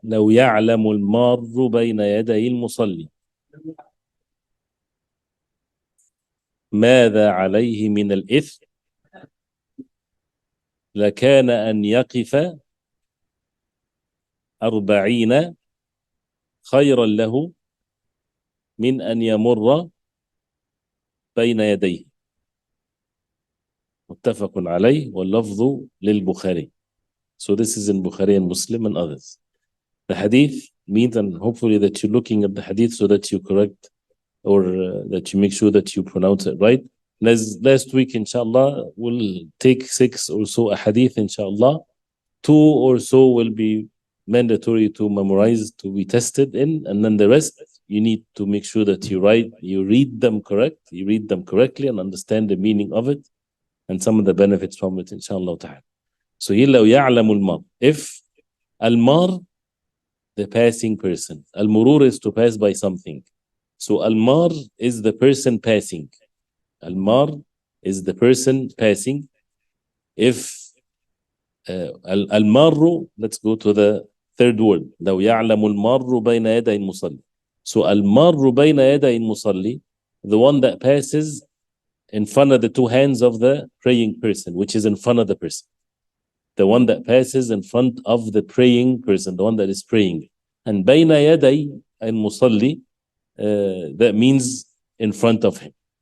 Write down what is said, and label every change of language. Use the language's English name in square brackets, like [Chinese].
[Arabic] لو يعلم المار بين يدي المصلي ماذا عليه من الإثم لكان أن يقف 40 خيرا له من أن يمر بين يديه. متفق عليه واللفظ للبخاري. [English] So this is in Bukhari and Muslim and others. The hadith means, and hopefully that you're looking at the hadith so that you correct or that you make sure that you pronounce it right. Last week, inshallah, we'll take 6 or so a hadith, inshallah. 2 or so will be mandatory to memorize, to be tested in, and then the rest you need to make sure that you read them correctly and understand the meaning of it and some of the benefits from it, inshallah ta'ala. So here, [Arabic] لو يعلم المار. [English] If المار, the passing person, al-murur is to pass by something. So al-mar is the person passing. Al-mar is the person passing. If al-marru, let's go to the third word. [Arabic] لو يعلم المار بين يدي المصلي. [English] So al-marru [Arabic] بين يدي المصلي, [English] the one that passes in front of the two hands of the praying person, which is in front of the person. The one that passes in front of the praying person, the one that is praying. And [Arabic] بين يدي المصلي, [English] that means in front of him.